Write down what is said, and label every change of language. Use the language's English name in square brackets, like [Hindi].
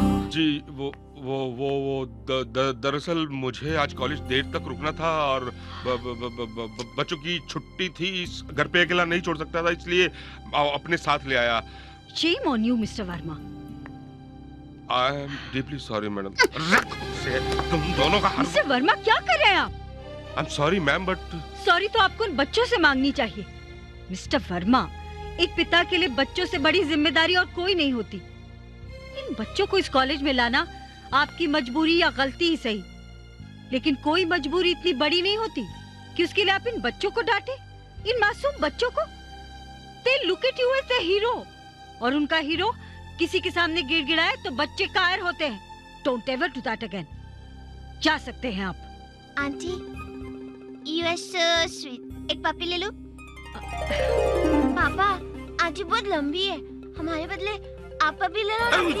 [Hindi] जी वो दरअसल मुझे आज कॉलेज देर तक रुकना था और बच्चों की छुट्टी थी, घर पे अकेला नहीं छोड़ सकता था, इसलिए अपने साथ ले आया। [English] Shame on you, Mr. Verma. I am deeply sorry, madam. [Hindi] तुम दोनों का [English] Mr. [Hindi] Verma, क्या कर रहे हैं आप? [English] I'm sorry, ma'am, but [Hindi] sorry तो आपको उन बच्चों से मांगनी चाहिए। मिस्टर वर्मा, एक पिता के लिए बच्चों से बड़ी जिम्मेदारी और कोई नहीं होती। इन बच्चों को इस कॉलेज में लाना आपकी मजबूरी या गलती ही सही, लेकिन कोई मजबूरी इतनी बड़ी नहीं होती कि उसके लिए आप इन बच्चों को डांटे। इन मासूम बच्चों को? [English] They look at you as the hero. [Hindi] और उनका हीरो किसी के सामने गिड़गिड़ाए तो बच्चे कायर होते हैं। [English] Don't ever do that again. [Hindi] जा सकते हैं आप। [English] Aunty, you are so sweet. [Hindi] एक पपी ले लो। पापा, आंटी बहुत लंबी है, हमारे बदले आप पपी ले लो ना।